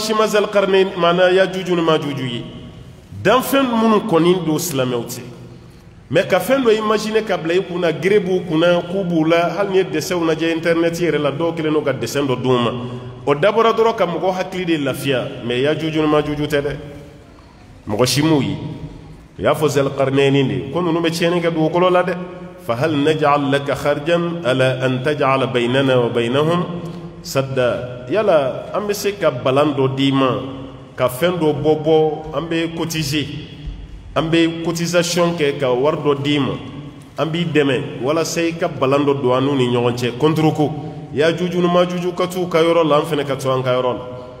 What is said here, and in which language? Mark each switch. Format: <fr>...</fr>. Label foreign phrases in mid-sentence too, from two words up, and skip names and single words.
<bm>si ma Zalqarnain maana yajuju ni majuju ye danfɛn minnu kɔni don silamɛw tɛ mais ka fɛn dɔ imaginer ka bila i kunna gere b'u kunna k'u b'u la hali ni ye dessinw lajɛ internet yɛrɛ la dɔw kɛlen don ka dessin dɔ d'u ma o dabɔra dɔrɔn ka mɔgɔ hakili de lafiya mais yajuju ni majuju tɛ dɛ mɔgɔ si m'u ye u y'a fɔ Zalqarnaini de ko ninnu bɛ tiɲɛni kɛ dugukolo la dɛ</bm> <ar>فهل نجعل لك خرجا على أن تجعل بيننا وبينهم</ar> <bm>sadda yala an bɛ se ka balan dɔ d'i ma ka fɛn dɔ bɔ an bɛ cotiser an bɛ cotisation kɛ ka wari dɔ d'i ma an b'i dɛmɛ walasa i ka balan dɔ don an n'u ni ɲɔgɔn cɛ contre ko yajuju ni majuju ka t'u ka yɔrɔ la an fana ka to an ka yɔrɔ la</bm>